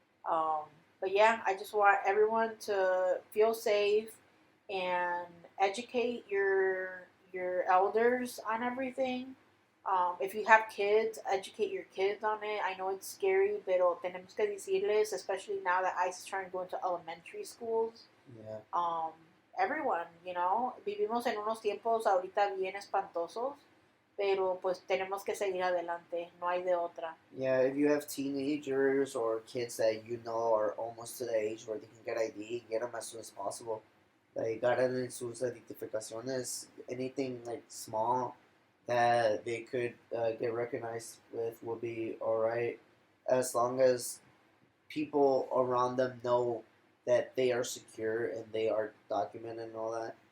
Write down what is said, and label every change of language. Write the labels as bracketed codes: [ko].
[en] Um, but yeah, I just want everyone to feel safe and educate your elders on everything. If you have kids, educate your kids on it. I know it's scary, [es] pero tenemos que decirles, [en] especially now that ICE is trying to go into elementary schools. Yeah. Everyone, [es] vivimos en unos tiempos ahorita bien espantosos, pero pues tenemos que seguir adelante, no hay de otra. [en] Yeah, if you have teenagers or kids that you know are almost to the age where they can get ID, get them as soon as possible. Like, [es] ganen sus identificaciones, [en] anything like small that they could get recognized with will be alright, as long as people around them know that they are secure and they are documented and all that.